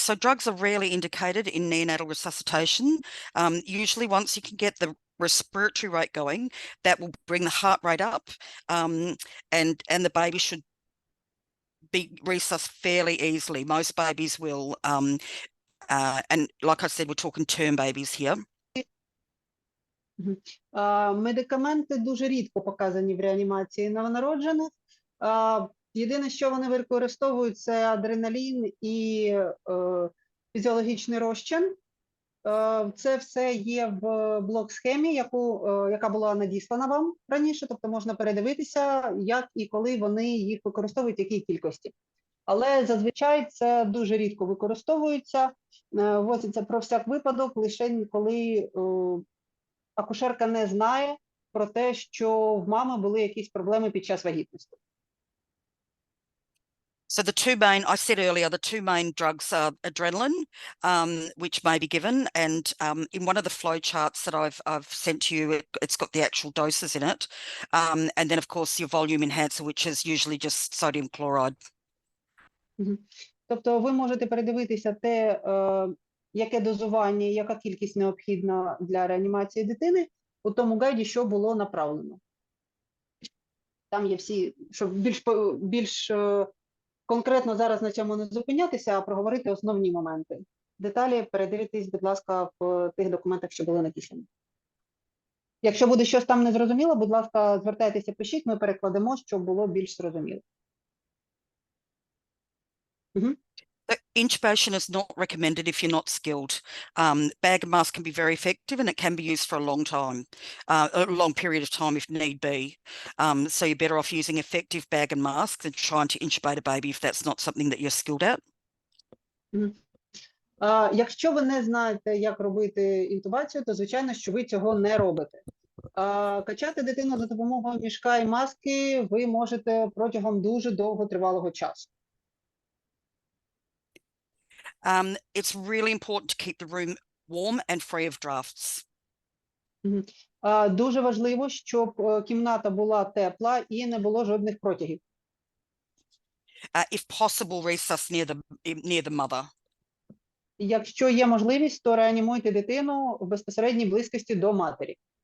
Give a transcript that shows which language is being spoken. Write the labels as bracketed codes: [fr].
[en] So drugs are rarely indicated in neonatal resuscitation. Usually once you can get the respiratory rate going, that will bring the heart rate up, and the baby should be resuscitated fairly easily. Most babies will, and like I said, we're talking term babies here. [uk] Медикаменти дуже рідко показані в реанімації новонароджених. Єдине, що вони використовують, це адреналін і фізіологічний розчин. Це все є в блок-схемі, яка була надіслана вам раніше, тобто можна передивитися, як і коли вони їх використовують, в якій кількості. Але зазвичай це дуже рідко використовується, вводиться про всяк випадок, лише коли акушерка не знає про те, що в мами були якісь проблеми під час вагітності. [en] So the two main, I said earlier, the two main drugs are adrenaline, which may be given, and in one of the flow charts that I've sent to you, it's got the actual doses in it, and then of course your volume enhancer, which is usually just sodium chloride. [uk] Тобто ви можете передивитися те, яке дозування, яка кількість необхідна для реанімації дитини у тому гайді, що було направлено. Там є всі, щоб більш конкретно зараз на цьому не зупинятися, а проговорити основні моменти. Деталі передивитесь, будь ласка, в тих документах, що були надіслані. Якщо буде щось там незрозуміло, будь ласка, звертайтеся, пишіть, ми перекладемо, щоб було більш зрозуміло. [en] Intubation is not recommended if you're not skilled. Bag and mask can be very effective, and it can be used for a long time, a long period of time if need be. So you're better off using effective bag and mask than trying to intubate a baby if that's not something that you're skilled at. [uk] Якщо ви не знаєте, як робити інтубацію, то звичайно, що ви цього не робите. Качати дитину за допомогою мішка і маски ви можете протягом дуже довготривалого часу. [en] It's really important to keep the room warm and free of drafts. [uk] Дуже важливо, щоб кімната була тепла і не було жодних протягів. [en] If possible, resus near the mother. [uk] Якщо є можливість, то реанімуйте дитину в безпосередній близькості до матері.